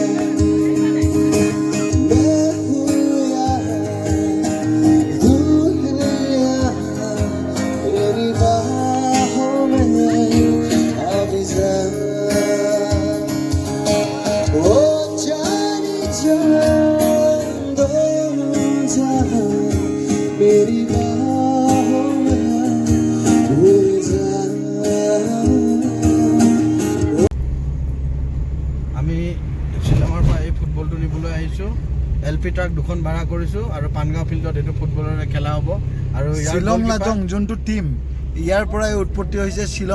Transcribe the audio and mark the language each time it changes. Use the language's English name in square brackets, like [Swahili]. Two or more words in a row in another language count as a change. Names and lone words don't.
[Hindi] मैं हूँ यहाँ तेरी बाहों में अब जा ओ जाने जान दोनों जहां मेरी बाहों में भूल जा [Assamese] আমি শ্বিলঙৰ পৰা এই ফুটবলটো নিবলৈ আহিছোঁ LP ট্ৰাক দুখন ভাড়া কৰিছোঁ আৰু পানগাঁও ফিল্ডত এইটো ফুটবলৰে খেলা হ'ব আৰু ইয়াৰ শ্বিলং goalkeeper- লাজং যোনটো টীম ইয়াৰ পৰাই উৎপত্তি হৈছে শ্বিলং